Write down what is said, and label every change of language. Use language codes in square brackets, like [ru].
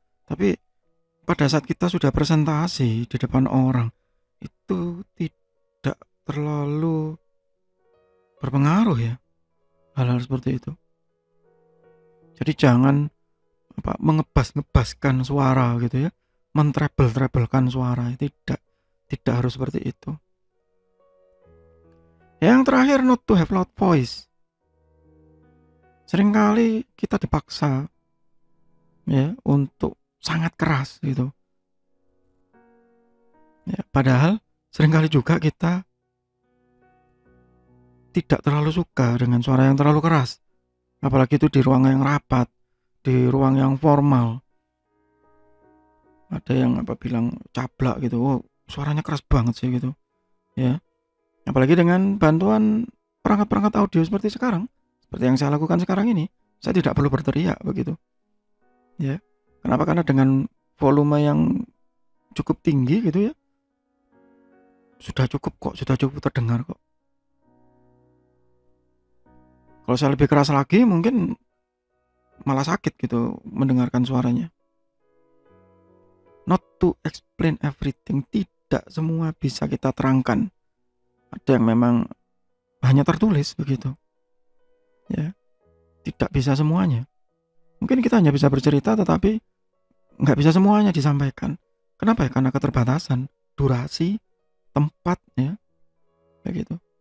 [id] Tapi pada saat kita sudah presentasi di depan orang, itu tidak terlalu berpengaruh ya hal-hal seperti itu. Jadi jangan mengebas-ngebaskan suara gitu ya, mentrebel-trebelkan suara. Tidak harus seperti itu. Yang terakhir, [en] not to have loud voice. [id] Seringkali kita dipaksa ya untuk sangat keras gitu. Ya, padahal seringkali juga kita tidak terlalu suka dengan suara yang terlalu keras. Apalagi itu di ruang yang rapat, di ruang yang formal. Ada yang bilang cablak gitu. Oh, suaranya keras banget sih gitu. Ya. Apalagi dengan bantuan perangkat-perangkat audio seperti sekarang, seperti yang saya lakukan sekarang ini, saya tidak perlu berteriak begitu. Ya. Kenapa? Karena dengan volume yang cukup tinggi gitu ya, sudah cukup terdengar kok. Kalau saya lebih keras lagi mungkin malah sakit gitu mendengarkan suaranya. [en] Not to explain everything. [id] Tidak semua bisa kita terangkan. Ada yang memang hanya tertulis begitu. Ya. Tidak bisa semuanya. Mungkin kita hanya bisa bercerita tetapi nggak bisa semuanya disampaikan. Kenapa ya? Karena keterbatasan durasi, tempat ya. Begitu.